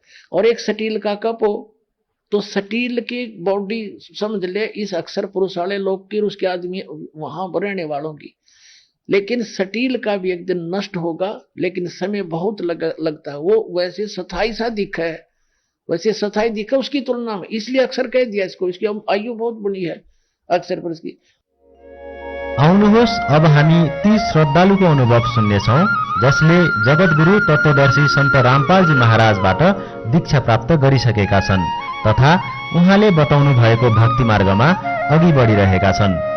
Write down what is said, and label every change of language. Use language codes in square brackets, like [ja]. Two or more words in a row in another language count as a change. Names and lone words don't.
[hi] और एक स्टील का कप हो तो स्टील की बॉडी समझ ले इस अक्षर पुरुष वाले लोग की, उसके आदमी वहां रहने वालों की। लेकिन स्टील का भी एक दिन नष्ट होगा, लेकिन समय बहुत लगता है। वो वैसे स्थायी सा दिखा है, वैसे स्थायी दिखा उसकी तुलना में, इसलिए अक्षर कह दिया इसको। इसकी आयु बहुत बड़ी है अक्षर पुरुष की। [ne] आउनुहोस् अब हामी ती श्रद्धालुको अनुभव सुन्नेछौं जसले जगतगुरु तत्वदर्शी सन्त रामपालजी महाराजबाट दीक्षा प्राप्त गरिसकेका छन् तथा उहाँले बताउनु भएको भक्ति मार्गमा अघि बढिरहेका छन्।